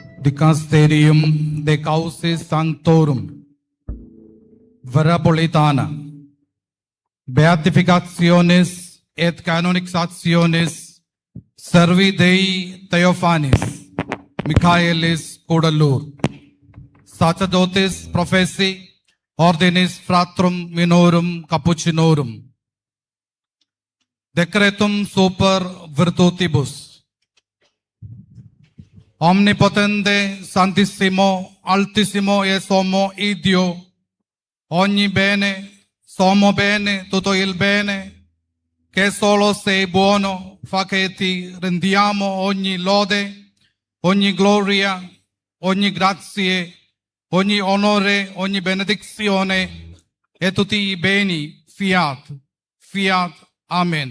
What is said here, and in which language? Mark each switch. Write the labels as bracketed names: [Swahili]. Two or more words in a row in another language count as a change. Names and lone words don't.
[Latin] Dicasterium de Causis Sanctorum, Verapolitana, Beatificationes et Canonizationes Servi Dei Theophanis, Michaelis Codalur, Sacerdotes Professi, Ordinis Fratrum Minorum Capuchinorum, Decretum Super Virtutibus, [Italian] Omnipotente, Santissimo, Altissimo e Sommo Iddio, ogni bene, sommo bene, tutto il bene, che solo sei buono, fa che ti rendiamo ogni lode, ogni gloria, ogni grazie, ogni onore, ogni benedizione e tutti i beni, [Latin] fiat, fiat, amen.